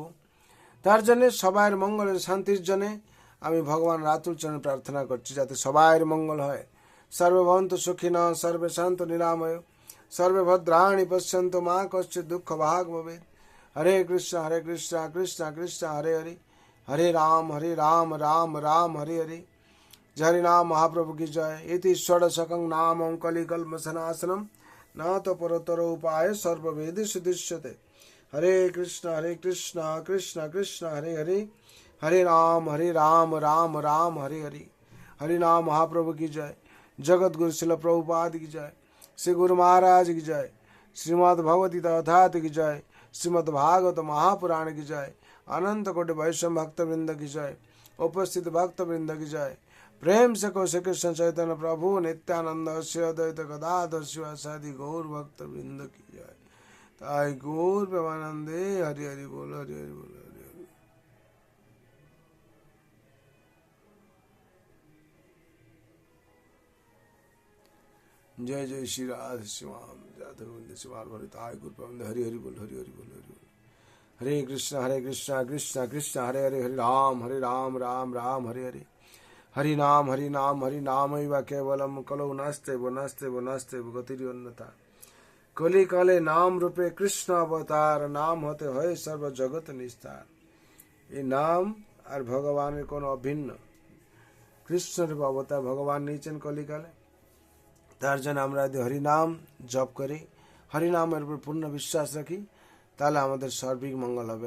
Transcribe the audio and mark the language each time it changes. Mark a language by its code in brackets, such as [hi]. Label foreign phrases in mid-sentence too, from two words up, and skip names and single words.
[bn] তার জন্য সবার মঙ্গলের শান্তির জন্য আমি ভগবান রাতুল চরণে প্রার্থনা করছি, যাতে সবার মঙ্গল হয়। [sa] সর্বভবন্তু সুখিনঃ, সর্বে শান্ত নিরাময়, সর্বে ভদ্রাণি পশ্যন্তু মা কশ্চিৎ দুঃখ ভাগ ভবেৎ। হরে কৃষ্ণ কৃষ্ণ কৃষ্ণ হরে হরে, হরে রাম রাম রাম হরে হরে। [hi] हरि नाम महाप्रभु की जय। [sa] इति षोडशकं नामं कलिकल्मषनाशनं न तो परतर उपाय सर्ववेदेषु दृश्यते। हरे कृष्ण कृष्ण कृष्ण हरे हरे, हरे राम राम राम हरे हरे। [hi] हरि नाम महाप्रभु की जय। जगत गुरु शिल प्रभुपाद की जय। श्री गुरु महाराज की जय। श्रीमद् भगवती तथात की जय। श्रीमद् भागवत महापुराण की जय। अनंत कोटि वैष्णव भक्त वृंद की जय। उपस्थित भक्त वृंद की जय। प्रेम से को श्री कृष्ण चैतन्य प्रभु नित्यानंद श्री अद्वैत गदाधर शिवासादि गौर भक्त वृंद की जय। [bn] তাই গৌর প্রেমানন্দে হরি হরি বোল, হরি হরি বোল, হরি হরি। জয় জয় শ্রী রাধে শ্যাম যাদব গোবিন্দ শিবার ভরি। তাই গৌর প্রেমানন্দে হরি হরি বোল, হরি হরি বোল, হরি বোল। [sa] हरे कृष्ण कृष्ण कृष्ण हरे हरे, हरे राम राम राम हरे हरे। हरि नाम एव केवलम कलौ नास्ते गतिरन्यथा। [bn] কলি কালে নাম রূপে কৃষ্ণ অবতার, নাম হতে হয় সর্ব জগত নিস্তার। এই নাম আর ভগবানের কোন অভিন্ন, কৃষ্ণের অবতার ভগবান নিয়েছেন কলিকালে। তার জন্য আমরা যদি হরিনাম জপ করি, হরিনামের উপর পূর্ণ বিশ্বাস রাখি, তাহলে আমাদের সার্বিক মঙ্গল হবে।